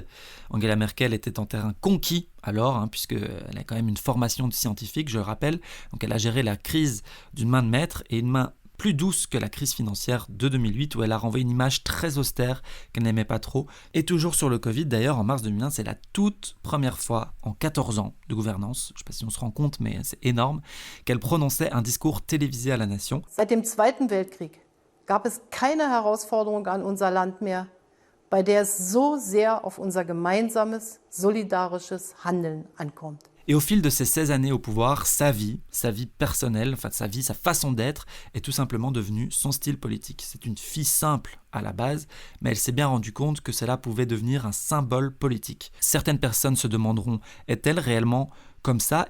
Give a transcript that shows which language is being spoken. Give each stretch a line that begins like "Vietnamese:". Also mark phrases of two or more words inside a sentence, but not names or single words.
French: Angela Merkel était en terrain conquis alors, puisqu'elle a quand même une formation de scientifique, je le rappelle, donc elle a géré la crise d'une main de maître et une main plus douce que la crise financière de 2008 où elle a renvoyé une image très austère qu'elle n'aimait pas trop. Et toujours sur le Covid, d'ailleurs, en mars 2001, c'est la toute première fois en 14 ans de gouvernance, je ne sais pas si on se rend compte, mais c'est énorme, qu'elle prononçait un discours télévisé à la nation.
German: Seit dem Zweiten Weltkrieg gab es keine Herausforderung an unser Land mehr, bei der es so sehr auf unser gemeinsames, solidarisches Handeln ankommt.
French: Et au fil de ces 16 années au pouvoir, sa vie personnelle, sa façon d'être est tout simplement devenue son style politique. C'est une fille simple à la base, mais elle s'est bien rendue compte que cela pouvait devenir un symbole politique. Certaines personnes se demanderont, est-elle réellement comme ça?